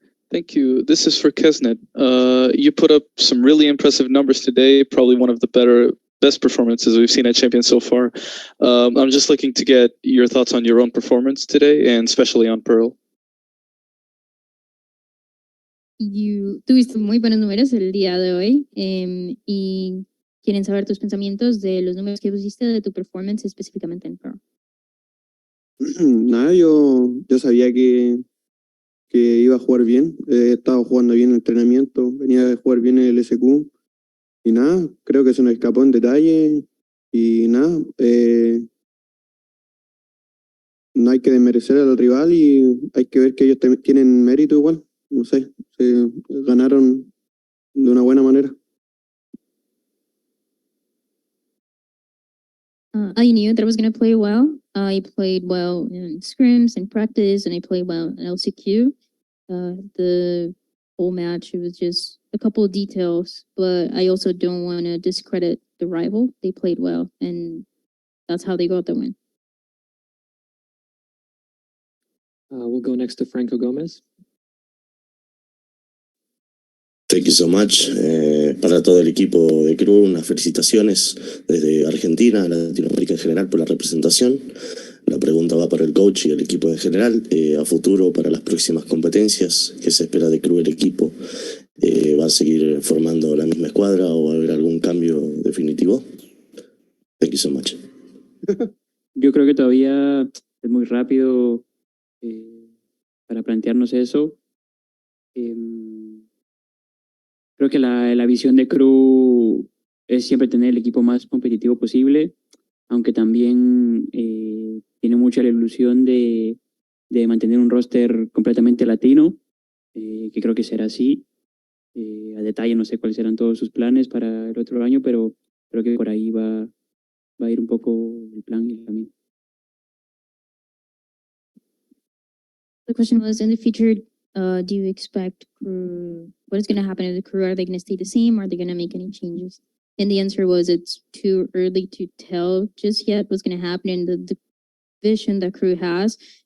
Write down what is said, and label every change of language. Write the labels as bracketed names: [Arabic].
[English] Thank you. This is for Kesnet. You put up some really impressive numbers today, probably one of the best performances we've seen at Champions so far. I'm just looking to get your thoughts on your own performance today, and especially on Pearl. [Spanish] Tuviste muy buenos números el día de hoy y quieren saber tus pensamientos de los números que pusiste de tu performance específicamente en Pearl. Nada, yo sabía que iba a jugar bien. Estaba jugando bien el entrenamiento, venía de jugar bien el SQ. Y nada, creo que se nos escapó en detalle. Y nada, no hay que desmerecer al rival y hay que ver que ellos tienen mérito igual. No sé, se ganaron de una buena manera. [English] I knew that I was going to play well. I played well in scrims and practice, and I played well in LCQ. The whole match, it was just a couple of details, but I also don't want to discredit the rival. They played well, and that's how they got the win. We'll go next to Franco Gomez. Thank you so much. [Spanish] Para todo el equipo de Kru, unas felicitaciones desde Argentina, a Latinoamérica en general por la representación. La pregunta va para el coach y el equipo en general. A futuro, para las próximas competencias, ¿qué se espera de Kru el equipo? ¿Va a seguir formando la misma escuadra o va a haber algún cambio definitivo? [English] Thank you so much. [Spanish] Yo creo que todavía es muy rápido para plantearnos eso. Creo que la visión de Kru es siempre tener el equipo más competitivo posible, aunque también tiene mucha la ilusión de mantener un roster completamente latino, que creo que será así. A detalle no sé cuáles serán todos sus planes para el otro año, pero creo que por ahí va a ir un poco el plan y el camino. [English] The question was, in the future, do you expect Kru, what is going to happen to the Kru? Are they going to stay the same? Are they going to make any changes? And the answer was, it's too early to tell just yet what's going to happen in the vision that Kru has.